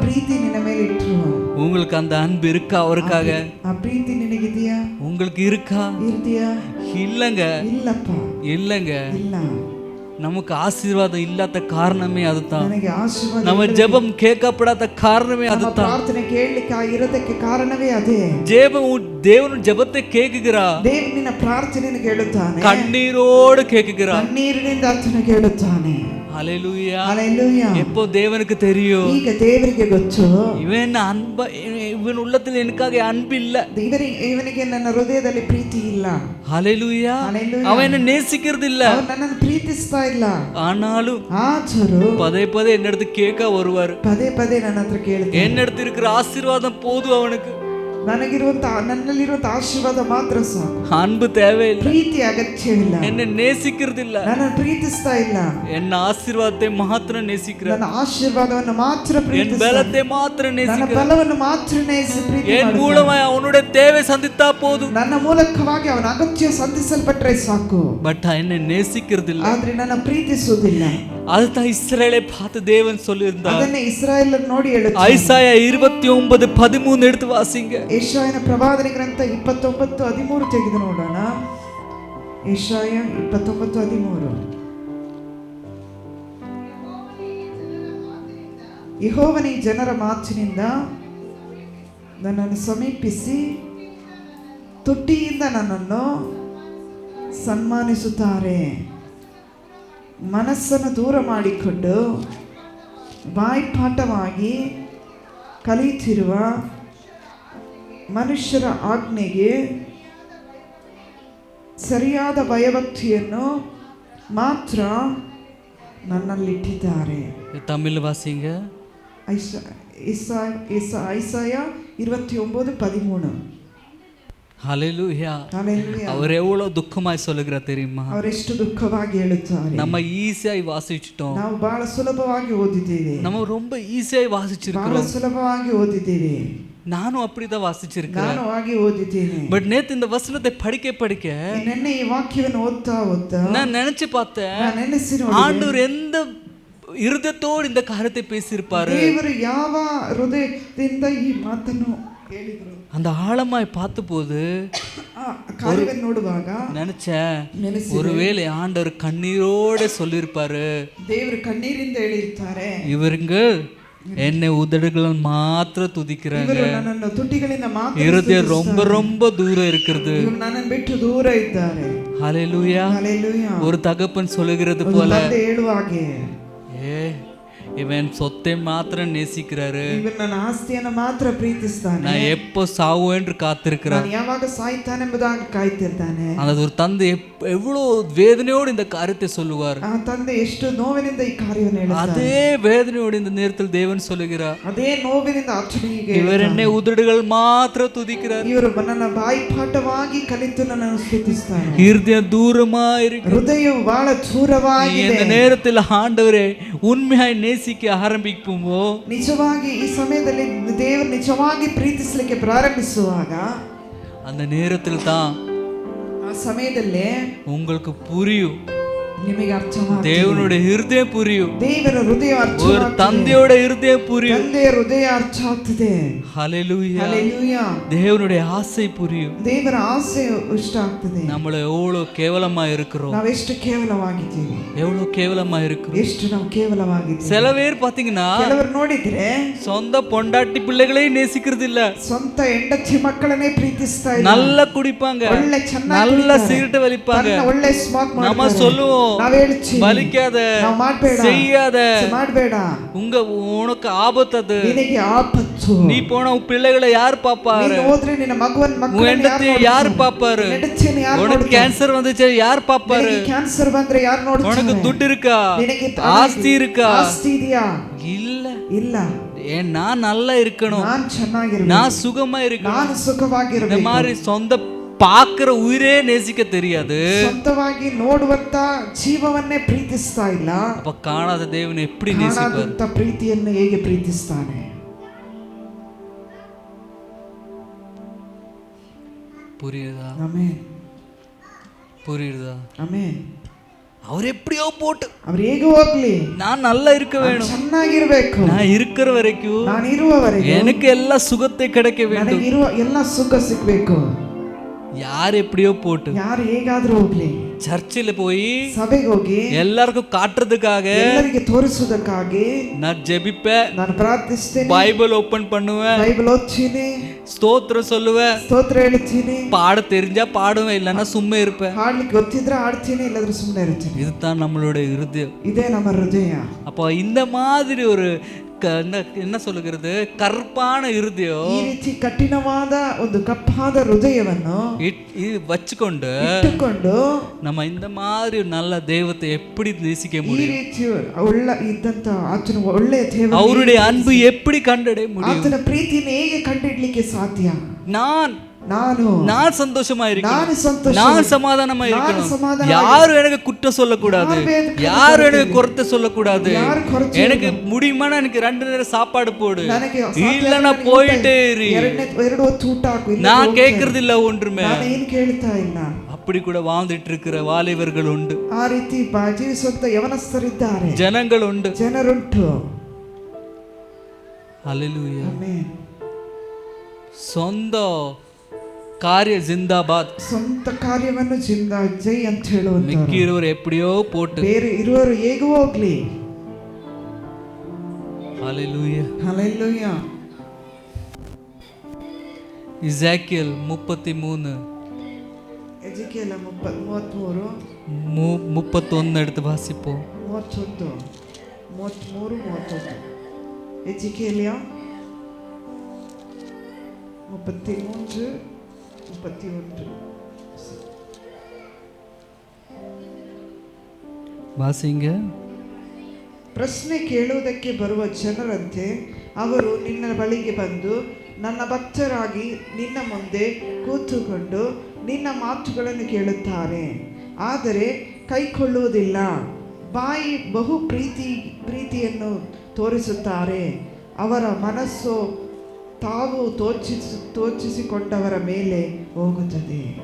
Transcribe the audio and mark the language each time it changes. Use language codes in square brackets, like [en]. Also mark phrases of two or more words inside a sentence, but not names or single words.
[kn] ಪ್ರೀತಿ ನಿನ್ನ ಮೇಲೆ ಇಟ್ರು. [ta] உங்களுக்கு அந்த அன்பு இருக்கா அவருக்காக? [kn] ಆ ಪ್ರೀತಿ ನಿನಗಿದೆಯಾ? [ta] உங்களுக்கு இருக்கா? [kn] ಇದೆಯಾ? [ta] இல்லங்க, [kn] ಇಲ್ಲಪ್ಪ, [ta] இல்லங்க. [kn] ಇಲ್ಲ. [ta] நமக்கு ஆசீர்வாதம் இல்லாத காரணமே அதுதான். [kn] ನನಗೆ ಆಶೀರ್ವಾದ, [ta] நம்ம ஜெபம் கேட்கப்படாத காரணமே [kn] ನಮ್ಮ [ta] அதுதான். [kn] ಪ್ರಾರ್ಥನೆ ಕೇಳಲಿಕ್ಕೆ ಇರೋದಕ್ಕೆ ಕಾರಣವೇ ಅದೇ. [ta] தேவன் ஜெபத்தை கேக்குகிறா, [kn] ದೇವರು ನಿನ್ನ ಪ್ರಾರ್ಥನೆಯನ್ನು ಕೇಳುತ್ತಾನೆ, [ta] கண்ணீரோடு கேக்குகிறா, [kn] ಕಣ್ಣೀರಿನಿಂದ ಆತನು ಕೇಳುತ್ತಾನೆ. [ta] ஹalleluya. [kn] ಹಲ್ಲೆಲೂಯಾ. [ta] எப்போ தேவனுக்கு தெரியும், [kn] ಈಗ ದೇವರಿಗೆ ಗೊತ್ತು, [ta] இவன் உள்ளத்தில் எனக்காக அன்பு இல்ல, [kn] ಇವನಿಗೆ ನನ್ನ ಹೃದಯದಲ್ಲಿ ಪ್ರೀತಿ ಇಲ್ಲ. [ta] ஹalleluya. அவன் என்ன நேசிக்கிறது இல்ல, [kn] ಅವನು ನನ್ನನ್ನು ಪ್ರೀತಿಸ್ತಾ ಇಲ್ಲ. [ta] ஆனாலும் [kn] ಆದರೂ [ta] பதே என்னிடத்து கேட்க வருவாரு. [kn] ಪದೇ ಪದೇ ನನ್ನ ಹತ್ರ ಕೇಳ್ತಾನೆ. [ta] என்னிடத்து இருக்கிற ஆசீர்வாதம் போதும் அவனுக்கு, [kn] ನನ್ನಲ್ಲಿರುವಂತ ಆಶೀರ್ವಾದ ಮಾತ್ರ ಸಾಕು, [ta] அன்பு தேவையில்லை, [kn] ಪ್ರೀತಿ ಅಗತ್ಯವಿಲ್ಲ, [ta] என்ன நேசிக்கிறது இல்ல, [kn] ನನ್ನ ಪ್ರೀತಿಸ್ತಾ ಇಲ್ಲ, [ta] என்ன ஆசீர்வாதத்தை மாத்திரம் நேசிக்கிறார், [kn] ನನ್ನ ಆಶೀರ್ವಾದವನ್ನು ಮಾತ್ರ [ta] என் [kn] ಪ್ರೀತಿಸ್ತಾನೆ, [ta] பலத்தை மாத்திரம் [kn] ನನ್ನ [ta] நேசிக்கிறார். [kn] ಬಲವನ್ನು ಮಾತ್ರ ಪ್ರೀತಿ [ta] என் [kn] ಮಾಡುತ್ತಾನೆ. [ta] மூலமாய் அவனுடைய தேவை சந்தித்தா போதும், [kn] ನನ್ನ ಮೂಲಕವಾಗಿ ಅವನ ಅಗತ್ಯ ಸಂಧಿಸಲ್ಪಟ್ರೆ ಸಾಕು, [ta] பட் என்ன நேசிக்கிறது இல்ல. [kn] ಆದ್ರೆ ನನ್ನ ಪ್ರೀತಿಸುವುದಿಲ್ಲ. [ta] அதுதான் இஸ்ரவேலை பார்த்து தேவன் சொல்லியிருந்தார். [kn] ಅದನ್ನೇ ಇಸ್ರಾಯೇಲ್ ನೋಡಿ ಹೇಳುತ್ತಾರೆ. [ta] ஐசாயா 29:13 எடுத்து வாசிங்க. [kn] ಯೆಶಾಯನ ಪ್ರವಾದನೆ ಗ್ರಂಥ 29:13 ತೆಗೆದು ನೋಡೋಣ. ಯೆಶಾಯ 29:13. ಯೆಹೋವನೇ ಜನರ ಮಾತಿನಿಂದ ನನ್ನನ್ನು ಸಮೀಪಿಸಿ ತುಟಿಯಿಂದ ನನ್ನನ್ನು ಸನ್ಮಾನಿಸುತ್ತಾರೆ. ಮನಸ್ಸನ್ನು ದೂರ ಮಾಡಿಕೊಂಡು ಬಾಯ್ಪಾಠವಾಗಿ ಕಲಿಯುತ್ತಿರುವ ಮನುಷ್ಯರ ಆಜ್ಞೆಗೆ ಸರಿಯಾದ ಭಯಭಕ್ತಿಯನ್ನು ಮಾತ್ರ ನನ್ನಲ್ಲಿಟ್ಟಿದ್ದಾರೆ. [ta] தமிழ் வாசிங்க. [kn] ಐಸಾಯ 29:13. [ta] ஹalleluya. அவர் எவ்வளவு துக்கமாய் சொல்லுகிறார் தெரியுமா? [kn] ಅವರೆಷ್ಟು ದುಃಖವಾಗಿ ಹೇಳುತ್ತಾರೆ. [ta] நம்ம ஈஸியாய் வாசிச்சிட்டோம், [kn] ನಾವು ಬಹಳ ಸುಲಭವಾಗಿ ಓದಿದ್ದೇವೆ, [ta] நம்ம ரொம்ப ஈஸியாய் வாசிச்சிருக்கோம், [kn] ಬಹಳ ಸುಲಭವಾಗಿ ಓದಿದ್ದೇವೆ. [ta] நானும் அப்படிதான் வாசிச்சிருக்கேன், [kn] ನಾನು ಹಾಗೆ ಓದಿದ್ದೇನೆ. [ta] பட் நேத்து இந்த வசனத்தை படிக்க [kn] ನೆನ್ನೆ ಈ ವಾಕ್ಯವನ್ನು ಓದ್ತಾ [ta] நான் நினைச்சு பார்த்தேன், [kn] ನಾನು ನೆನೆಸಿ ನೋಡಿ, [ta] ஆண்டவர் எந்த இருதயத்தோடு இந்த காரியத்தை பேசியிருப்பாரு, [kn] ದೇವರು ಯಾವ ಹೃದಯದಿಂದ ಈ ಮಾತನ್ನು ಹೇಳಿದ್ರು. [ta] அந்த ஆழமாய் பார்த்த போது [kn] ಕಾರ್ಯವನ್ನು ನೋಡುವಾಗ [ta] நினைச்சேன், ஒருவேளை ஆண்டவர் கண்ணீரோட சொல்லியிருப்பாரு, [kn] ದೇವರು ಕಣ್ಣೀರಿಂದ ಹೇಳಿರ್ತಾರೆ, [ta] இவருங்க என்னை உதடுகள் மாத்திர துதிக்கிறாங்க, [kn] ನನ್ನನ್ನು ತುಟಿಗಳಿಂದ ಮಾತ್ರ [ta] இருதயம் ரொம்ப ரொம்ப தூரம் இருக்கிறது, [kn] ನನ್ನನ್ನು ಬಿಟ್ಟು ದೂರ ಇದ್ದಾರೆ. [ta] ஹalleluya. [kn] ಹಲ್ಲೆಲೂಯಾ. [ta] ஒரு தகப்பன் சொல்லுகிறது போல, [kn] ಹೇಳುವಾಗೆ, [ta] இவன் சொத்தை மாத்திரம் நேசிக்கிறாரு, [kn] ಇವನು ನನ್ನ ಆಸ್ತಿಯನ್ನು ಮಾತ್ರ ಪ್ರೀತಿಸ್ತಾನೆ, [ta] நான் எப்போ சாவுவேன்று காத்திருக்கிறான். [kn] ನಾನು ಯಾವಾಗ ಸಾಯ್ತಾನೆಂಬುದಾಗಿ ಕಾಯ್ತಿರ್ತಾನೆ. [ta] அந்த ஒரு தந்தை எவ்வளவு வேதனையோடு இந்த காரியத்தை சொல்லுவார். [kn] ಆ ತಂದೆ ಎಷ್ಟು ನೋವಿನಿಂದ ಈ ಕಾರ್ಯವನ್ನು ಹೇಳ್ತಾನೆ. [ta] அதே வேதனையோடு இந்த நேரத்தில் தேவன் சொல்லுகிறார், [kn] ಅದೇ ನೋವಿನಿಂದ ಆತನಿಗೆ [ta] இவர் என்னை உதடுகள் மாத்திரம் துதிக்கிறார், [kn] ಇವರು ನನ್ನ ಬಾಯಿಪಾಠವಾಗಿ ಕಲಿತು ನನ್ನನ್ನು ಸ್ತುತಿಸ್ತಾರೆ. [ta] இருதயம் தூரமா இருக்கு. [kn] ಹೃದಯವು ಬಹಳ ದೂರವಾಗಿದೆ. [ta] இந்த நேரத்தில் ஆண்டவரே உண்மையாய் நேசிக்க ஆரம்பிக்குமோ, [kn] ನಿಜವಾಗಿ ಈ ಸಮಯದಲ್ಲಿ ದೇವರು ನಿಜವಾಗಿ ಪ್ರೀತಿಸಲಿಕ್ಕೆ ಪ್ರಾರಂಭಿಸುವಾಗ [ta] அந்த நேரத்தில் தான் [kn] ಆ ಸಮಯದಲ್ಲೇ [ta] உங்களுக்கு புரியும், [kn] ನಿಮಗೆ ಅರ್ಥವಾಗುತ್ತದೆ. [ta] தேவனுடைய இருதயம் புரியும், [kn] ದೇವರ ಹೃದಯ [ta] ஒரு [kn] ಅರ್ಥವಾಗುತ್ತದೆ. [ta] தந்தையோட இருதயம் புரியும். [kn] ತಂದೆಯ ಹೃದಯ ಅರ್ಥ ಆಗ್ತದೆ. [ta] ஹல்லேலூயா. [kn] ಹಲ್ಲೆಲೂಯಾ. [ta] தேவனுடைய ஆசை புரியும். [kn] ದೇವರ ಆಸೆ ಇಷ್ಟ ಆಗ್ತದೆ. [ta] நம்மள எவ்வளவு கேவலமா இருக்கிறோம், [kn] ನಾವೆಷ್ಟು ಕೇವಲವಾಗಿದ್ದೀವಿ, [ta] எவ்வளவு கேவலமா இருக்கிறோம். [kn] ಎಷ್ಟು ನಾವು ಕೇವಲವಾಗಿದ್ದೀವಿ. [ta] சில பேர் பாத்தீங்கன்னா [kn] ಕೆಲವರು ನೋಡಿದ್ರೆ [ta] சொந்த பொண்டாட்டி பிள்ளைகளையும் நேசிக்கிறது இல்ல, [kn] ಸ್ವಂತ ಹೆಂಡತಿ ಮಕ್ಕಳನ್ನೇ ಪ್ರೀತಿಸ್ತಾ ಇಲ್ಲ. [ta] நல்லா குடிப்பாங்க, [kn] ಒಳ್ಳೆ ಚೆನ್ನಾಗಿ [ta] நல்லா [kn] ಕುಡಿತಾರೆ. [ta] ಸಿಗರೇಟ್ வலிப்பாங்க. [kn] ತನ್ನ ಒಳ್ಳೆ ಸ್ಮೋಕ್ [ta] நம்ம [kn] ಮಾಡ್ತಾರೆ. [ta] சொல்லுவோம், [kn] ನಾವ್ ಹೇಳ್ತೀವಿ, [ta] வலிக்காத, [kn] ನಾವ್ ಮಾಡ್ಬೇಡ, [ta] செய்யாத, [kn] ಮಾಡ್ಬೇಡ, [ta] உனக்கு ஆபத்து அது, [kn] ನಿನಗೆ ಆಪತ್ತು. [ta] நீ போன உன் பிள்ளைகளை யார் பாப்பாரு, [kn] ನೀನು ಹೋದ್ರೆ ನಿನ್ನ [ta] உன் [kn] ಮಕ್ಕಳನ್ನ ಹೆಂಡತಿ ಯಾರು பாப்பாரு, ಹೆಂಡತಿಯನ್ನು ಯಾರು [ta] உனக்கு [kn] ನೋಡ್ತಾರೆ? [ta] கேன்சர் வந்துச்சு யார் பாப்பாரு, [kn] ನಿನಗೆ ಕ್ಯಾನ್ಸರ್ ಬಂದ್ರೆ ಯಾರು ನೋಡ್ತಾರೆ? [ta] உனக்கு துட்டு இருக்கா, [kn] ನಿನಗೆ [ta] ஆஸ்தி இருக்கா, [kn] ಆಸ್ತಿ ಇದೆಯಾ? [ta] இல்ல, [kn] ಇಲ್ಲ. [ta] ஏன் நான் நல்லா இருக்கணும், [kn] ನಾನ್ ಚೆನ್ನಾಗಿರ್ಬೇಕು, [ta] நான் சுகமா இருக்கணும். [kn] ನಾನು [ta] இந்த [kn] ಸುಖವಾಗಿರ್ಬೇಕು. [ta] மாதிரி சொந்த பாக்குற உயிரே நேசிக்க தெரியாது, [kn] ಸ್ವಂತವಾಗಿ ನೋಡುವಂತ ಜೀವವನ್ನೇ ಪ್ರೀತಿಸ್ತಾ ಇಲ್ಲ. [ta] அப்ப காணாத தேவன் எப்படி நேசிப்பார்? [kn] ಕಾಣಾದಂತ ಪ್ರೀತಿಯನ್ನು ಹೇಗೆ ಪ್ರೀತಿಸ್ತಾನೆ? [ta] புரியுதா? [kn] ಆಮೆನ್. [ta] புரியுதா? [kn] ಆಮೆನ್. [ta] அவர் எப்படியோ போட்டு [kn] ಅವ್ರು ಹೇಗೆ ಹೋಗ್ಲಿ, [ta] நான் நல்லா இருக்க வேணும், [kn] ಚೆನ್ನಾಗಿರ್ಬೇಕು, [ta] நான் இருக்கிற வரைக்கும் [kn] ನಾನು ಇರುವವರೆಗೆ [ta] எனக்கு எல்லா சுகத்தை கிடைக்க வேண்டும். [kn] ನನಗೆ ಇರುವ ಎಲ್ಲ ಸುಖ ಸಿಗ್ಬೇಕು. [ta] யார் எப்படியோ போட்டு [kn] ಯಾರು ಹೇಗಾದ್ರೂ ಹೋಗ್ಲಿ, [ta] சர்ச்சில் போய் [kn] ಸಭೆಗೆ ಹೋಗಿ [ta] எல்லாருக்கும் காட்டுறதுக்காக [kn] ಎಲ್ಲರಿಗೆ ತೋರಿಸುವುದಕ್ಕಾಗಿ [ta] நான் ஜெபிப்பேன், [kn] ನಾನು ಪ್ರಾರ್ಥಿಸ್ತೇನೆ, [ta] பைபிள் ஓபன் பண்ணுவேன், [kn] ಬೈಬಲ್ ಓದ್ತೀನಿ, [ta] ஸ்தோத்திரம் சொல்லுவேன், [kn] ಸ್ತೋತ್ರ ಹೇಳ್ತೀನಿ, [ta] பாட தெரிஞ்சா பாடுவேன், இல்லைன்னா சும்மா இருப்பேன். [kn] ಹಾಡ್ಲಿಕ್ಕೆ ಗೊತ್ತಿದ್ರೆ ಹಾಡ್ತೀನಿ, ಇಲ್ಲದ್ರೆ ಸುಮ್ಮನೆ ಇರ್ತೀನಿ. [ta] இதுதான் நம்மளுடைய இருதயம். [kn] ಇದೇ ನಮ್ಮ ಹೃದಯ. [ta] அப்போ இந்த மாதிரி ஒரு என்ன சொல்லுகிறது, கற்பான இருதயம் [kn] ಈ ರೀತಿ ಕಠಿಣವಾದ ಒಂದು ಕಪ್ಪಾದ ಹೃದಯವನ್ನು [ta] வச்சுக்கொண்டு [kn] ಇಟ್ಟುಕೊಂಡು [ta] நம்ம இந்த மாதிரி நல்ல தெய்வத்தை எப்படி நேசிக்க [kn] ಈ [ta] முடியும்? [kn] ರೀತಿ ಒಳ್ಳೆ ಇದ್ದಂತ ಆತನ ಒಳ್ಳೆಯ ದೇವರು, [ta] அவருடைய அன்பு எப்படி கண்டடைய முடியும்? [kn] ಆತನ ಪ್ರೀತಿಯನ್ನು ಹೇಗೆ ಕಂಡಿಡ್ಲಿಕ್ಕೆ ಸಾಧ್ಯ? [ta] நான் சந்தோஷமா இருக்கணும், [kn] ನಾನು ಸಂತೋಷ, [ta] நான் சமாதானமா இருக்கணும், சமாதானமா யாரும் எனக்கு குற்றம் சொல்லக்கூடாது, யாரும் எனக்கு குறைத்த சொல்லக்கூடாது, எனக்கு முடியுமா எனக்கு 2 நேரம் சாப்பாடு போடு, இல்லைன்னா போயிட்டே இரு, [kn] ಎರಡು ಹೊತ್ತು ಊಟ ಹಾಕು, [ta] நான் கேட்கறது இல்ல ஒன்றுமே, [kn] ನಾನು ಏನು ಕೇಳ್ತಾ ಇಲ್ಲ. [ta] அப்படி கூட வாழ்ந்துட்டு இருக்கிற வாலிபர்கள் உண்டு, [kn] ಆ ರೀತಿ ಜೀವಿಸುವಂತ ಯವನಸ್ಥರಿದ್ದಾರೆ, [ta] ஜனங்கள் உண்டு, [kn] ಜನರುಂಟು. [ta] ஹல்லேலூயா. [kn] ಆಮೆನ್. சொந்த ಕಾರ್ಯ ಜಿಂದಾಬಾದ್, ಸ್ವಂತ ಕಾರ್ಯವನ್ನು ಜೈ ಅಂತ ಹೇಳುವಂತ, [ta] ಮಿಕ್ಕಿರೋರು ಎಪ್ಪಡಿಯೋ போட்டு [kn] ಬೇರೆ ಇರುವರು ಹೇಗೂ ಹೋಗ್ಲಿ. [ta] ஹல்லேலூயா. [kn] ಹಲ್ಲೆಲೂಯಾ. [ta] இசாக்கியல் 33 [kn] ಎಜಿಕೇಲ 33 [ta] 31 எடுத்து வாசிப்போம். [kn] 31 33 31 ಎಜಿಕೇಲಿಯ 33 31 [ta] வாசிங்க. [kn] ಪ್ರಶ್ನೆ ಕೇಳುವುದಕ್ಕೆ ಬರುವ ಜನರಂತೆ ಅವರು ನಿನ್ನ ಬಳಿಗೆ ಬಂದು ನನ್ನ ಭಕ್ತರಾಗಿ ನಿನ್ನ ಮುಂದೆ ಕೂತುಕೊಂಡು ನಿನ್ನ ಮಾತುಗಳನ್ನು ಕೇಳುತ್ತಾರೆ, ಆದರೆ ಕೈಕೊಳ್ಳುವುದಿಲ್ಲ. ಬಾಯಿ ಬಹು ಪ್ರೀತಿಯನ್ನು ತೋರಿಸುತ್ತಾರೆ, ಅವರ ಮನಸ್ಸು ತಾವು ತೋಚಿಸಿಕೊಂಡವರ ಮೇಲೆ ಹೋಗುತ್ತದೆ.